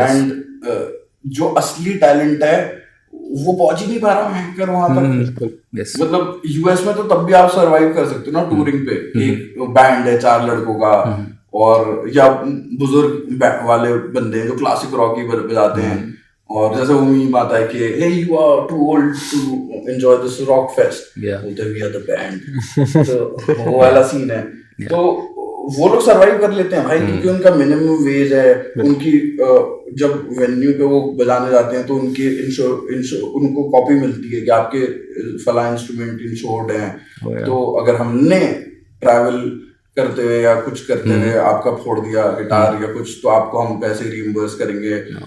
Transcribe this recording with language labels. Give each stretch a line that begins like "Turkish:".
Hindi: And जो असली talent है वो पहुंच ही नहीं पा रहा हैकर वहां तक। मतलब यूएस में तो तब भी आप सरवाइव कर सकते हो ना टूरिंग पे, एक बैंड है 4 लड़कों का, और या बुजुर्ग वाले बंदे हैं जो क्लासिक रॉक ही बजाते हैं। और जैसे वो मीम आता है कि
English: hey you are too old to enjoy this rock fest,
Hindi: बोलते हैं
English: we are the band।
Hindi: तो वो वाला सीन है। तो वो लोग सरवाइव कर लेते हैं भाई क्योंकि उनका मिनिमम वेज है। उनकी जब वेन्यू पे वो बजाने जाते हैं तो उनके उनको कॉपी मिलती है कि आपके फला इंस्ट्रूमेंट इंश्योर्ड हैं। तो अगर हमने ट्रैवल करते हुए या कुछ करते हुए आपका फोड़ दिया गिटार या कुछ, तो आपको हम पैसे रिइंबर्स करेंगे।